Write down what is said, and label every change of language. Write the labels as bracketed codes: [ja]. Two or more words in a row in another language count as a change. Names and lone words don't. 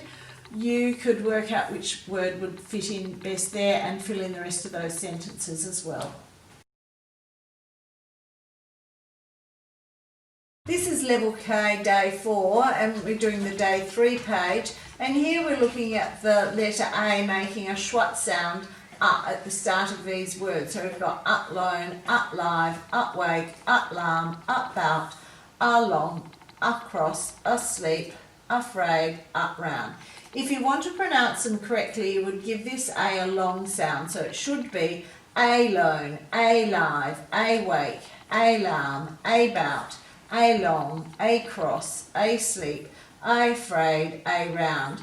[en] You could work out which word would fit in best there and fill in the rest of those sentences as well. This is Level K, Day 4, and we're doing the Day 3 page. And here we're looking at the letter A making a schwat sound at the start of these words. So we've got uplone, uplive, upwake, uplarm, upout, along, across, asleep, afraid, upround. If you want to pronounce them correctly, you would give this A long sound. So it should be alone, alive, awake, alarm, about, along, across, asleep, afraid, around.